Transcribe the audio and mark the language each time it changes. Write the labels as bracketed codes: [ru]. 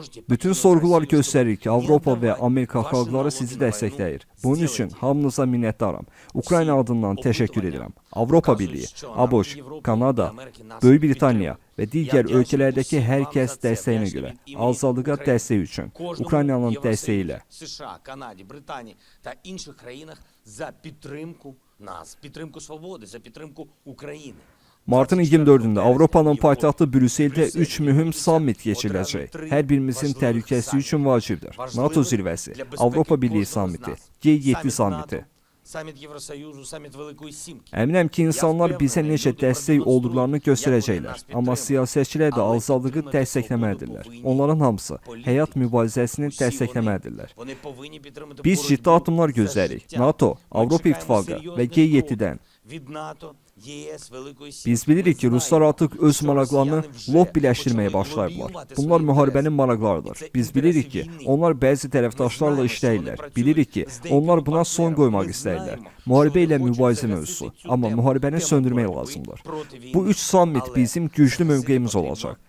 [az] Bütün sorğular göstərir ki, Avropa və Amerika xalqları sizi dəstəkləyir. Bunun üçün hamınıza minnətdaram. Ukrayna adından təşəkkür edirəm. Avropa Birliyi, ABŞ, Kanada, Böyük Britaniya və digər ölkələrdəki hər kəs dəstəyinə görə, azadlığa dəstək üçün, Ukraynanın dəstəyi ilə. [uk] США, Канаді, Британії та інших країнах за підтримку нас, підтримку свободи, за підтримку України. [az] Martın 24-də Avropanın paytaxtı Brüsseldə 3 mühüm sammit keçiriləcək. Hər birimizin təhlükəsizliyi üçün vacibdir. NATO zirvəsi, Avropa Birliyi sammiti, G7 sammiti. [uk] Саміт Євросоюзу, саміт Великої Сімки. [az] Əminəm ki, insanlar bizə necə dəstək olduqlarını göstərəcəklər. Amma siyasətçilər də azadlığı dəstəkləməlidirlər. Onların hamısı həyat mübarizəsini dəstəkləməlidirlər. [uk] Вони повинні підтримати [az] Biz ciddi addımlar gözləyirik. NATO, Avropa İttifaqı və G7-dən. [uk] від НАТО, ЄС, Великої Сімки. [az] Biz bilirik ki, Ruslar artıq öz maraqlarını lobbiləşdirməyə başlayıblar. Bunlar müharibənin maraqlarıdır. Biz bilirik ki, onlar bəzi tərəfdaşlarla işləyirlər. Bilirik ki, onlar buna son qoymaq istəyirlər. Müharibə ilə mübarizə mövzusu. Amma müharibəni söndürmək lazımdır. Bu 3 sammit bizim güclü mövqeyimiz olacaq.